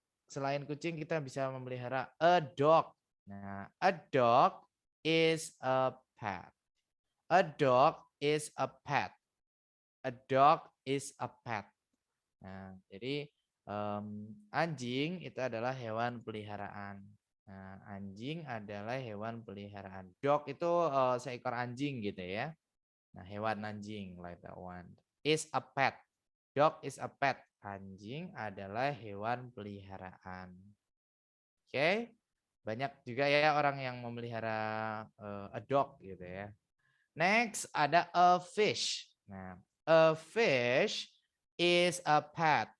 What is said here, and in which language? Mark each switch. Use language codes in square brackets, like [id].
[id] Selain kucing kita bisa memelihara [en] a dog. Nah, a dog is a pet. A dog is a pet. A dog is a pet. [id] Nah, jadi anjing itu adalah hewan peliharaan. Nah, anjing adalah hewan peliharaan. Dog itu seekor anjing gitu ya. Nah, hewan anjing [en] like that one. Is a pet. Dog is a pet. [id] Anjing adalah hewan peliharaan. Oke. Banyak juga ya orang yang memelihara [en] a dog [id] gitu ya. Next ada [en] a fish. Nah, a fish is a pet.